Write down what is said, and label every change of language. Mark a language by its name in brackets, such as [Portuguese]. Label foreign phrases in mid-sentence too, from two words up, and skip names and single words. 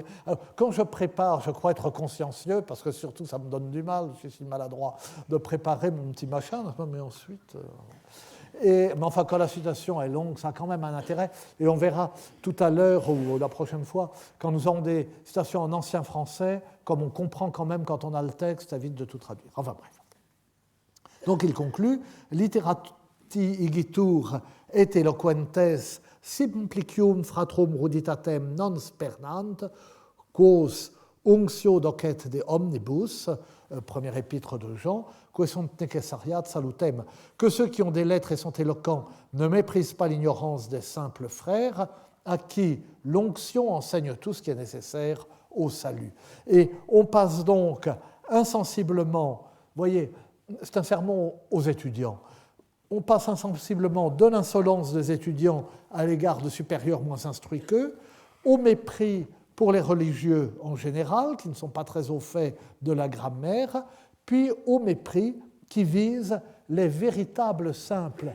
[French] Alors, quand je prépare, je crois être consciencieux, parce que surtout, ça me donne du mal, je suis si maladroit, de préparer mon petit machin, mais ensuite. Mais enfin, quand la citation est longue, ça a quand même un intérêt. Et on verra tout à l'heure ou la prochaine fois, quand nous aurons des citations en ancien français, comme on comprend quand même quand on a le texte, ça évite de tout traduire. Enfin bref. Donc il conclut, [Latin] literati igitur et eloquentes simplicium fratrum ruditatem non spernant, quos unctio docet de omnibus, [French] premier épître de Jean, [Latin] que sunt necessariat salutem, [French] que ceux qui ont des lettres et sont éloquents ne méprisent pas l'ignorance des simples frères, à qui l'onction enseigne tout ce qui est nécessaire au salut. Et on passe donc insensiblement, voyez, c'est un sermon aux étudiants, on passe insensiblement de l'insolence des étudiants à l'égard de supérieurs moins instruits qu'eux, au mépris pour les religieux en général, qui ne sont pas très au fait de la grammaire, puis au mépris qui vise les véritables simples.